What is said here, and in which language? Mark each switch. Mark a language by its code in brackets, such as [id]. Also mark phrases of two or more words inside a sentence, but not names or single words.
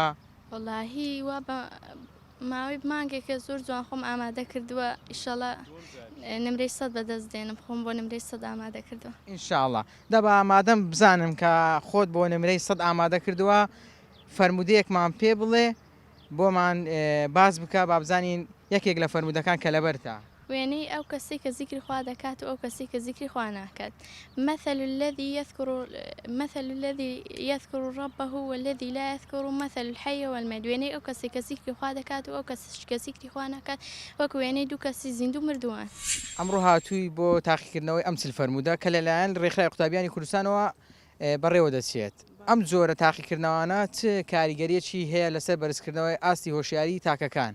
[ckb] وەڵاهی وا بە ماوەی مانگێکە زۆر جوان خۆم ئامادە کردووە ئیشەڵا نمرەی 100 بەدەست دێنم خۆم بۆ نمرەی 100 ئامادە کردووە ئینشاءڵڵا. دەبا ئامادەم بزانم کە خۆت بۆ نمرەی 100 ئامادە کردووە فەرمودەیەکمان پێ بڵێ بۆمان باز بکە با بزانین یەکێک لە فەرمودەکان کە لەبەرتە. وێنەی ئەو کەسی کە زیکری خوا دەکات و ئەو کەسی کە زیکری خوا ناکات. [ar] مثل الذي يذكر ربه والذي لا يذكر مثل الحي والميت. [ckb] وێنەی ئەو کەسی کە زیکری خوا دەکات و ئەو کە زیکری خوا ناکات وەکو وێنەی دوو کەسی زیندوو مردووان. ئەمڕۆ هاتووی بۆ تاقیکردنەوەی ئەم چل فەرموودە کە لەلایەن ڕێکخراوی قوتابیانی کوردستانەوە بەڕێوە دەچێت. ئەم جۆرە تاقیکردنەوەانە چ کاریگەریەکی هەیە لەسەر بەرزکردنەوەی ئاستی هۆشیاری تاکەکان؟